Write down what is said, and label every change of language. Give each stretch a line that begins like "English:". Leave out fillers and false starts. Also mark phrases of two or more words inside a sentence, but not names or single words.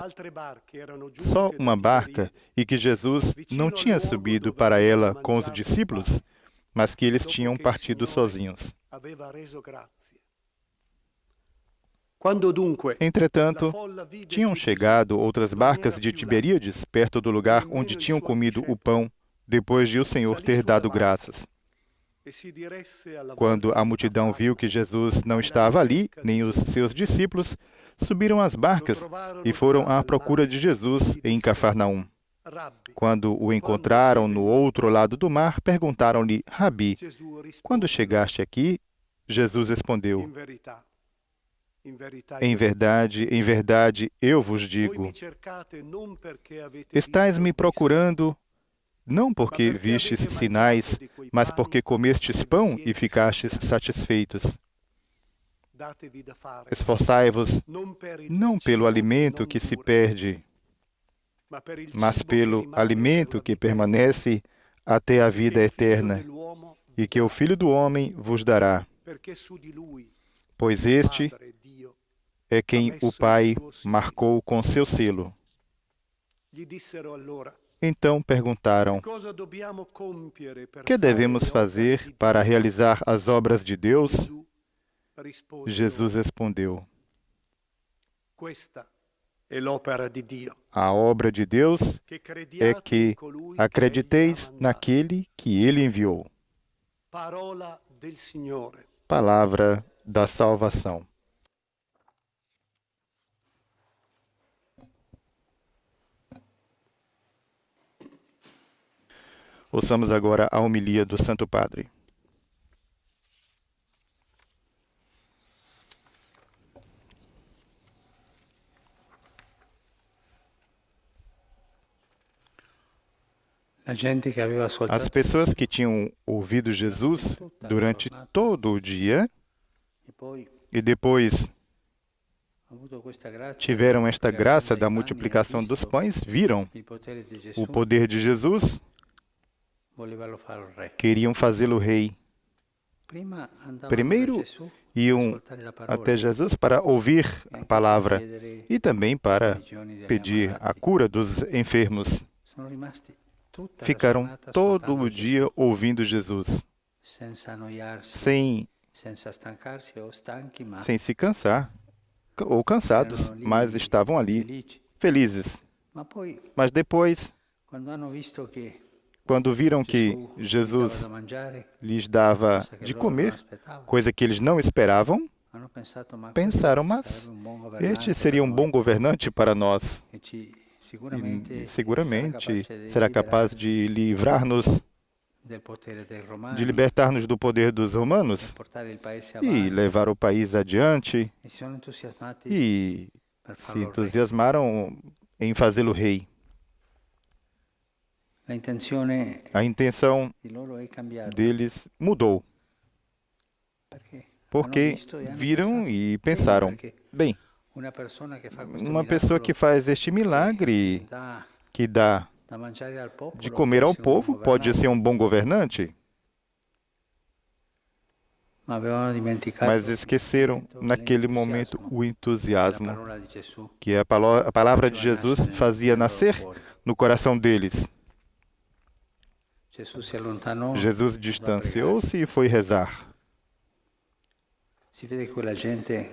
Italian: Altre barche erano
Portuguese: só
Italian: giunte
Portuguese: uma
Italian: da
Portuguese: barca
Italian: Tiberia,
Portuguese: e que Jesus não tinha subido para ela com os discípulos, mas que eles tinham partido sozinhos.
Italian: aveva reso grazie. Quando dunque la
Portuguese: Entretanto,
Italian: folla vide
Portuguese: tinham
Italian: che
Portuguese: chegado outras
Italian: non era
Portuguese: barcas de
Italian: più là,
Portuguese: Tiberíades, perto do lugar onde tinham comido o pão, depois de o Senhor ter dado graças.
Italian: e si diresse alla
Portuguese: Quando
Italian: volta
Portuguese: a
Italian: di
Portuguese: multidão viu que
Italian: Cafarno,
Portuguese: Jesus não estava ali, nem os seus discípulos, subiram às barcas e foram à procura de Jesus em Cafarnaum.
Italian: Rabbi,
Portuguese: Quando o encontraram no outro lado do mar, perguntaram-lhe: Rabi,
Italian: Gesù rispose
Portuguese: quando
Italian: loro,
Portuguese: chegaste aqui? Jesus respondeu:
Italian: in verità
Portuguese: Em verdade, eu vos
Italian: voi
Portuguese: digo,
Italian: mi cercate non perché avete
Portuguese: estais
Italian: visto
Portuguese: me
Italian: quei
Portuguese: procurando não porque
Italian: perché
Portuguese: vistes
Italian: avete
Portuguese: sinais,
Italian: mangiato di quei
Portuguese: mas
Italian: pani
Portuguese: porque comestes
Italian: e vi
Portuguese: pão
Italian: siete
Portuguese: e ficastes
Italian: saziati.
Portuguese: satisfeitos.
Italian: Datevi da fare,
Portuguese: Esforçai-vos
Italian: non per il
Portuguese: não pelo
Italian: cibo
Portuguese: alimento
Italian: non
Portuguese: que se
Italian: dura,
Portuguese: perde,
Italian: ma per il
Portuguese: mas
Italian: cibo che
Portuguese: pelo
Italian: rimane per
Portuguese: alimento
Italian: la
Portuguese: que
Italian: vita eterna,
Portuguese: permanece até a
Italian: e che
Portuguese: vida
Italian: il Figlio
Portuguese: eterna,
Italian: dell'uomo vi
Portuguese: e que o
Italian: darà,
Portuguese: Filho do Homem vos dará,
Italian: perché su di lui
Portuguese: pois
Italian: il
Portuguese: este
Italian: Padre Dio
Portuguese: é quem o Pai
Italian: suo segno.
Portuguese: marcou com seu selo.
Italian: Gli dissero allora:
Portuguese: Então perguntaram:
Italian: cosa dobbiamo compiere per
Portuguese: que
Italian: fare
Portuguese: devemos
Italian: le opere
Portuguese: fazer
Italian: di
Portuguese: para
Italian: Dio?
Portuguese: realizar as obras de Deus?
Italian: Gesù rispose
Portuguese: Jesus
Italian: loro:
Portuguese: respondeu:
Italian: questa è l'opera di Dio,
Portuguese: a obra de Deus
Italian: che
Portuguese: é
Italian: crediate in
Portuguese: que
Italian: colui che egli ha
Portuguese: acrediteis
Italian: mandato.
Portuguese: naquele que ele enviou.
Italian: Parola del Signore.
Portuguese: Palavra da salvação. Ouçamos agora a homilia do Santo Padre.
Italian: La gente che aveva
Portuguese: As
Italian: ascoltato
Portuguese: pessoas que tinham ouvido Jesus durante todo o dia
Italian: e poi
Portuguese: e depois
Italian: ha avuto questa grazia
Portuguese: tiveram esta graça da
Italian: dei
Portuguese: multiplicação
Italian: pani,
Portuguese: dos
Italian: visto
Portuguese: pães, viram
Italian: il potere di
Portuguese: o
Italian: Gesù,
Portuguese: poder de Jesus,
Italian: volevano fare il re.
Portuguese: queriam fazê-lo rei.
Italian: Prima andavano
Portuguese: Primeiro
Italian: da Gesù per
Portuguese: iam
Italian: ascoltare la parola
Portuguese: até Jesus para ouvir
Italian: e
Portuguese: a
Italian: anche
Portuguese: palavra
Italian: per chiedere
Portuguese: e também para
Italian: guarigioni degli
Portuguese: pedir a
Italian: ammalati.
Portuguese: cura dos enfermos.
Italian: Sono rimasti tutta la
Portuguese: Ficaram
Italian: giornata
Portuguese: todo
Italian: ascoltando
Portuguese: o dia
Italian: Gesù,
Portuguese: ouvindo Jesus,
Italian: senza annoiarsi,
Portuguese: sem
Italian: senza stancarsi o stanchi, ma
Portuguese: se cansar ou cansados,
Italian: erano lì
Portuguese: mas estavam ali
Italian: felici.
Portuguese: felizes.
Italian: Ma poi,
Portuguese: Mas depois,
Italian: quando hanno visto che
Portuguese: quando viram que
Italian: Gesù gli dava
Portuguese: Jesus
Italian: da mangiare,
Portuguese: lhes dava
Italian: cosa che
Portuguese: de
Italian: loro non
Portuguese: comer,
Italian: aspettavano,
Portuguese: coisa que eles não esperavam,
Italian: hanno pensato, ma
Portuguese: pensaram,
Italian: questo
Portuguese: mas
Italian: sarebbe un buon governante
Portuguese: este seria
Italian: per
Portuguese: um bom
Italian: noi,
Portuguese: governante para nós.
Italian: e ci
Portuguese: E
Italian: sicuramente
Portuguese: seguramente
Italian: sarà
Portuguese: será capaz
Italian: capace
Portuguese: de livrar-nos,
Italian: del potere dei
Portuguese: de
Italian: romani
Portuguese: libertar-nos do poder dos
Italian: e
Portuguese: romanos
Italian: portare il paese
Portuguese: e
Italian: avanti,
Portuguese: levar o país adiante,
Italian: e sono entusiasmati
Portuguese: e
Italian: per
Portuguese: se
Italian: farlo re.
Portuguese: entusiasmaram em fazê-lo rei.
Italian: La intenzione
Portuguese: A intenção
Italian: di loro è cambiata,
Portuguese: deles mudou,
Italian: perché hanno
Portuguese: porque
Italian: visto e hanno
Portuguese: viram
Italian: pensato,
Portuguese: e
Italian: bene,
Portuguese: pensaram,
Italian: perché
Portuguese: bem,
Italian: una persona che fa questo
Portuguese: uma pessoa que faz este milagre,
Italian: dà
Portuguese: que dà
Italian: da mangiare al popolo,
Portuguese: de comer
Italian: può
Portuguese: ao
Italian: essere un buon
Portuguese: povo, pode
Italian: governante.
Portuguese: ser um bom governante,
Italian: Ma avevano dimenticato
Portuguese: mas esqueceram naquele momento
Italian: l'entusiasmo
Portuguese: o
Italian: che la
Portuguese: entusiasmo
Italian: parola di Gesù
Portuguese: que a palavra de Jesus fazia nascer no coração deles.
Italian: Gesù si allontanò
Portuguese: Jesus
Italian: e andò a pregare.
Portuguese: distanciou-se e foi rezar.
Italian: Si vede che quella gente